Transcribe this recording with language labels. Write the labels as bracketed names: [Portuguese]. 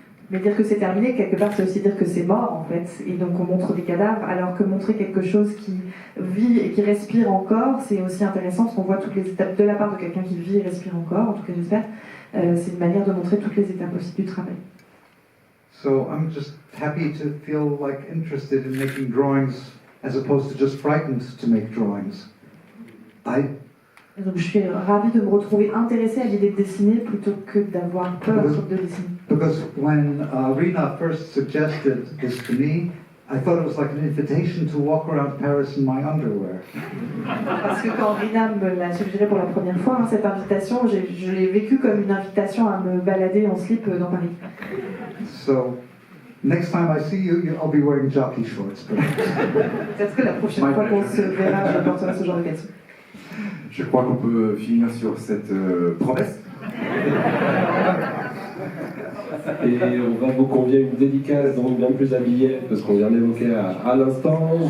[French] Mais dire que c'est terminé, quelque part, c'est aussi dire que c'est mort, en fait. Et donc on montre des cadavres, alors que montrer quelque chose qui vit et qui respire encore, c'est aussi intéressant, parce qu'on voit toutes les étapes de la part de quelqu'un qui vit et respire encore, en tout cas j'espère. C'est une manière de montrer toutes les étapes aussi du travail. [English] So I'm just happy to feel like interested in making drawings as opposed to just frightened to make drawings. [French] Donc je suis ravie de me retrouver intéressée à l'idée de dessiner plutôt que d'avoir peur de dessiner. [English] Because when Rina first suggested this to me, I thought it was like an invitation to walk around Paris in my underwear. [French] Parce que quand Rina me l'a suggéré pour la première fois, cette invitation, je l'ai vécue comme une invitation à me balader en slip dans Paris. [English] So, next time I see you, I'll be wearing jockey shorts. [French] Peut-être que la prochaine fois qu'on se verra, je porterai ce genre de vêtements. Je crois qu'on peut finir sur cette promesse. Et on va vous convier une dédicace donc bien plus habillée que ce qu'on vient d'évoquer à l'instant.